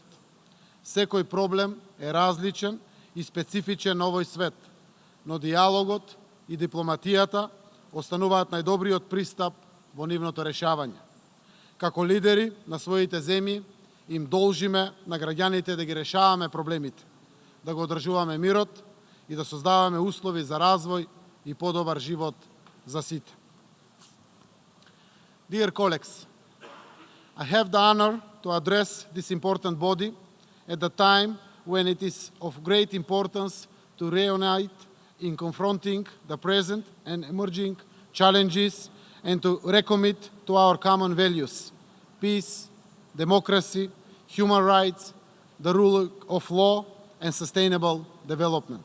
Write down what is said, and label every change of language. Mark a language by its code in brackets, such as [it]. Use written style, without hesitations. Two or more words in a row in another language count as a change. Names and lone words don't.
[mk] Секој проблем е различен и специфичен на овој свет, но диалогот и дипломатијата остануваат најдобриот пристап во нивното решавање. Како лидери на своите земји им должиме на граѓаните да ги решаваме проблемите, да го одржуваме мирот и да создаваме услови за развој и подобар живот за сите. [en] Dear colleagues, I have the honor to address this important body at the time when it is of great importance to reunite in confronting the present and emerging challenges and to recommit to our common values: peace, democracy, human rights, the rule of law, and sustainable development.